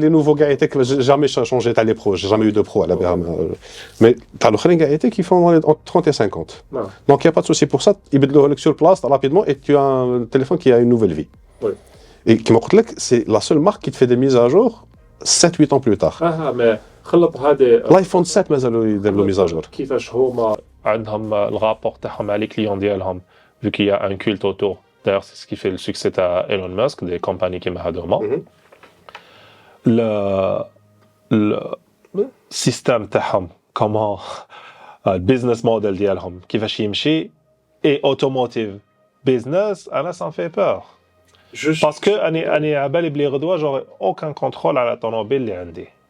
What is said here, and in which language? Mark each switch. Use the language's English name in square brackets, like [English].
[French] Les nouveaux Gaëtek, j'ai jamais changé les pros, j'ai jamais eu de pro à la BRM. Mais t'as le Gaëtek qui font entre 30 et 50. Ouais. Donc il n'y a pas de souci pour ça, ils mettent le sur place rapidement et tu as un téléphone qui a une nouvelle vie. Ouais. Et qui m'a dit que c'est la seule marque qui te fait des mises à jour 7-8 ans plus tard. mais [Arabic] لايفون 7 مازالوا يديروا ميز اجور. كيفاش هما عندهم الرابور تاعهم على لي كليون ديالهم [French] vu qu'il y a un culte autour. D'ailleurs, c'est ce qui fait le succès à Elon Musk, des compagnies qui m'adorent. Le système [Arabic] تاعهم, [French] comment le business model [Arabic] ديالهم كيفاش يمشي [French] et automotive business, [Arabic] انا [French] ça me fait peur. Parce que [Arabic] انا على بالي بلي غدوه [French] j'aurai aucun contrôle [Arabic] على الطوموبيل اللي عندي.